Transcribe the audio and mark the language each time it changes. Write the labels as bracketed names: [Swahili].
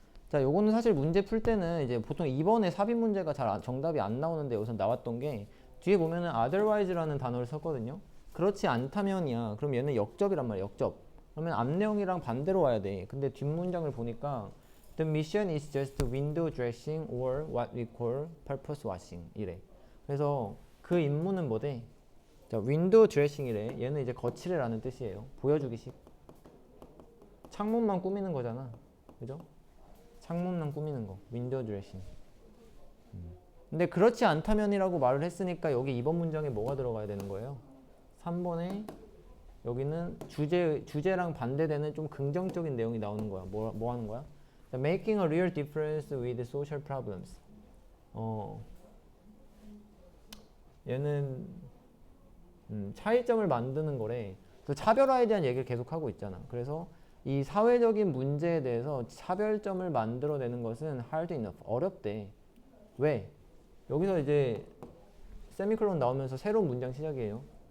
[Korean] 자, 요거는 사실 문제 풀 때는 이제 보통 2번에 삽입 문제가 잘 정답이 안 나오는데 여기서 나왔던 게 뒤에 보면은 otherwise라는 단어를 썼거든요. 그렇지 않다면이야. 그럼 얘는 역접이란 말이야. 역접. 그러면 앞내용이랑 반대로 와야 돼. 근데 뒷문장을 보니까 [English] The mission is just window dressing or what we call purpose washing [Korean] 이래. 그래서 그 임무는 뭐대? 자, 윈도우 드레싱이래. 얘는 이제 거칠애라는 뜻이에요. 보여주기식. 창문만 꾸미는 거잖아. 그죠? 창문만 꾸미는 거. 윈도우 드레싱. 근데 그렇지 않다면이라고 말을 했으니까 여기 2번 문장에 뭐가 들어가야 되는 거예요? 3번에 여기는 주제랑 반대되는 좀 긍정적인 내용이 나오는 거야. 뭐 하는 거야? [English] Making a real difference with social problems. [Korean] 얘는 차이점을 만드는 거래. 그 차별화에 대한 얘기를 계속 하고 있잖아. 그래서 이 사회적인 문제에 대해서 차별점을 만들어내는 것은 [English] hard enough. [Korean] 어렵대. 왜? 여기서 이제 세미콜론 나오면서 새로운 문장 시작이에요.